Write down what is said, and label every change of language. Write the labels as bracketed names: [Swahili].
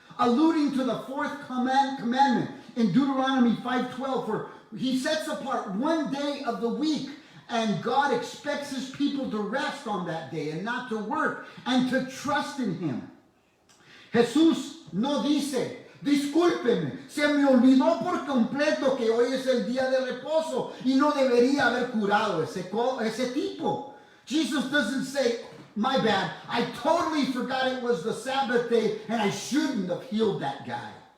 [English] Alluding to the fourth commandment in Deuteronomy 5:12, for he sets apart one day of the week, and God expects his people to rest on that day and not to work and to trust in him. [Spanish] Jesús no dice, discúlpeme, se me olvidó por completo que hoy es el día de reposo y no debería haber curado ese tipo. [English] Jesus doesn't say, my bad, I totally forgot it was the Sabbath day and I shouldn't have healed that guy.